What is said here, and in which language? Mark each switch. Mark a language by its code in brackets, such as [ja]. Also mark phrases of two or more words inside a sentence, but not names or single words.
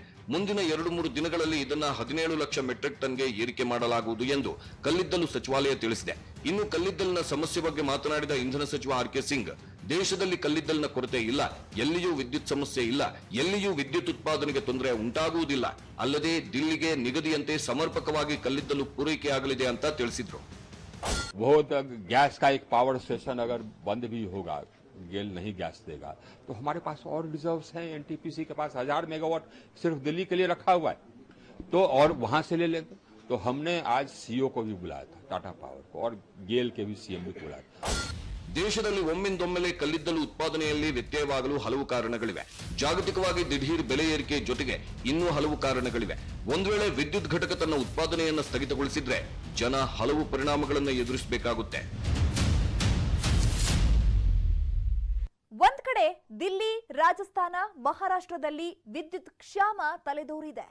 [kn] ಮುಂದಿನ 2-3 ದಿನಗಳಲ್ಲಿ ಇದನ್ನ 17 ಲಕ್ಷ ಮೆಟ್ರಿಕ್ ಟನ್ಗೆ ಏರಿಕೆ ಮಾಡಲಾಗುವುದು ಎಂದು ಕಲ್ಲಿದ್ದಲು ಸಚಿವಾಲಯ ತಿಳಿಸಿದೆ. ಇನ್ನು ಕಲ್ಲಿದ್ದಲಿನ ಸಮಸ್ಯೆ ಬಗ್ಗೆ ಮಾತನಾಡಿದ ಇಂಧನ ಸಚಿವ ಆರ್.ಕೆ. ಸಿಂಗ್, ದೇಶದಲ್ಲಿ ಕಲ್ಲಿದ್ದಲಿನ ಕೊರತೆ ಇಲ್ಲ, ಎಲ್ಲಿಯೂ ವಿದ್ಯುತ್ ಸಮಸ್ಯೆ ಇಲ್ಲ, ಎಲ್ಲಿಯೂ ವಿದ್ಯುತ್ ಉತ್ಪಾದನೆಗೆ ತೊಂದರೆ ಉಂಟಾಗುವುದಿಲ್ಲ, ಅಲ್ಲದೆ ದಿಲ್ಲಿಗೆ ನಿಗದಿಯಂತೆ ಸಮರ್ಪಕವಾಗಿ ಕಲ್ಲಿದ್ದಲು ಪೂರೈಕೆಯಾಗಲಿದೆ ಅಂತ ತಿಳಿಸಿದ್ರು. [hi] वो गैस का एक [en] power station [hi] अगर बंद भी होगा, गेल नहीं गैस देगा, तो हमारे पास और रिजर्व्स हैं। एनटीपीसी के पास 1000 मेगावाट सिर्फ दिल्ली के लिए रखा हुआ है, तो और वहां से ले लेंगे। तो हमने आज सीईओ को भी बुलाया था, टाटा पावर को, और गेल के भी सीएमडी को बुलाया था। [kn] ದೇಶದಲ್ಲಿ ಒಮ್ಮಿಂದೊಮ್ಮೆಲೆ ಕಲ್ಲಿದ್ದಲು ಉತ್ಪಾದನೆಯಲ್ಲಿ ವ್ಯತ್ಯಯವಾಗಲು ಹಲವು ಕಾರಣಗಳಿವೆ. ಜಾಗತಿಕವಾಗಿ ದಿಢೀರ್ ಬೆಲೆ ಏರಿಕೆ ಜೊತೆಗೆ ಇನ್ನೂ ಹಲವು ಕಾರಣಗಳಿವೆ. ಒಂದು ವೇಳೆ ವಿದ್ಯುತ್ ಘಟಕ ತನ್ನ ಉತ್ಪಾದನೆಯನ್ನು ಸ್ಥಗಿತಗೊಳಿಸಿದ್ರೆ ಜನ ಹಲವು ಪರಿಣಾಮಗಳನ್ನು ಎದುರಿಸಬೇಕಾಗುತ್ತೆ. ಒಂದ್ ಕಡೆ ದಿಲ್ಲಿ, ರಾಜಸ್ಥಾನ, ಮಹಾರಾಷ್ಟ್ರದಲ್ಲಿ ವಿದ್ಯುತ್ ಕ್ಷಾಮ ತಲೆದೋರಿದೆ.